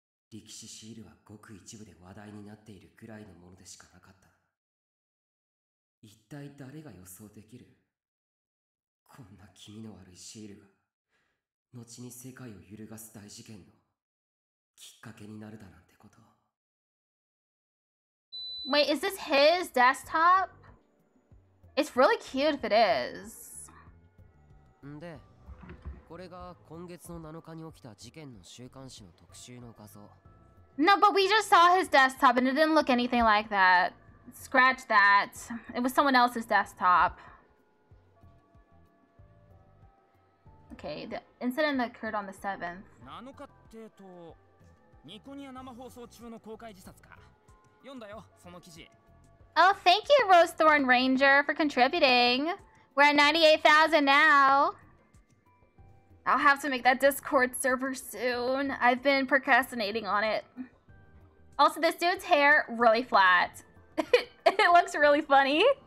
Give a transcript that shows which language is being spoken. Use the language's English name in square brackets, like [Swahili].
[Japanese] 力士シールはごく一部で話題になっているくらいのものでしかなかった。一体誰が予想できる？こんな気味の悪いシールが後に世界を揺るがす大事件のきっかけになるだなんてこと。 [English] Wait, is this his desktop? It's really cute if it is. [Japanese] で、これが今月の7日に起きた事件の週刊誌の特集の画像。 [English] No, but we just saw his desktop and it didn't look anything like that. Scratch that. It was someone else's desktop. Okay, the incident occurred on the 7th. [Japanese] 7日ってと、ニコニア生放送中の公開自殺か。読んだよ、その記事。 [English] Oh, thank you, Rosethorn Ranger, for contributing. We're at 98,000 now. I'll have to make that Discord server soon. I've been procrastinating on it. Also, this dude's hair, really flat. It looks really funny.